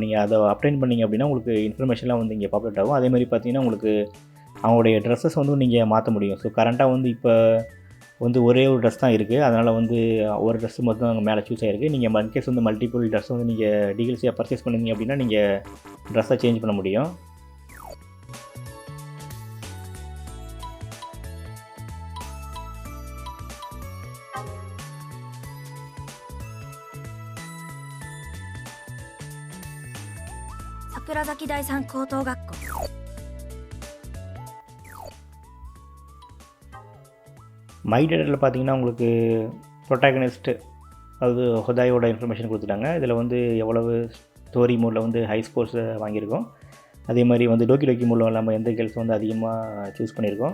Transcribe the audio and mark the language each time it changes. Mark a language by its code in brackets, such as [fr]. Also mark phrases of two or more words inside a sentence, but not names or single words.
[ta] நீங்கள் அதை அப்டைன் பண்ணிங்க அப்படின்னா உங்களுக்கு இன்ஃபர்மேஷன்லாம் வந்து இங்கே பாப்புலேட் ஆகும். அதேமாதிரி பார்த்தீங்கன்னா உங்களுக்கு அவங்களுடைய ட்ரெஸ்ஸஸ் வந்து நீங்கள் மாற்ற முடியும். ஸோ கரண்ட்டாக வந்து இப்போ வந்து ஒரே ஒரு ட்ரெஸ் தான் இருக்குது. அதனால் வந்து ஒரு ட்ரெஸ் மட்டும் அங்கே மேலே சூஸ் ஆகிருக்கு. நீங்கள் இன்கேஸ் வந்து [en] multiple dress [ta] வந்து நீங்கள் டீல்ஸியாக பர்ச்சேஸ் பண்ணுங்க அப்படின்னா நீங்கள் ட்ரெஸ்ஸை சேஞ்ச் பண்ண முடியும். 桜崎第三高等学校 [en] my dataவில் [ta] பார்த்தீங்கன்னா உங்களுக்கு ப்ரொட்டாகனிஸ்ட்டு அது ஹொதாயோட இன்ஃபர்மேஷன் கொடுத்துட்டாங்க. இதில் வந்து எவ்வளவு [en] story modeில் [ta] வந்து [en] high scoresை [ta] வாங்கியிருக்கோம். அதே மாதிரி வந்து டோக்கி டோக்கி மோடில் நம்ம எந்த கேர்ள்ஸ் வந்து அதிகமாக சூஸ் பண்ணியிருக்கோம்.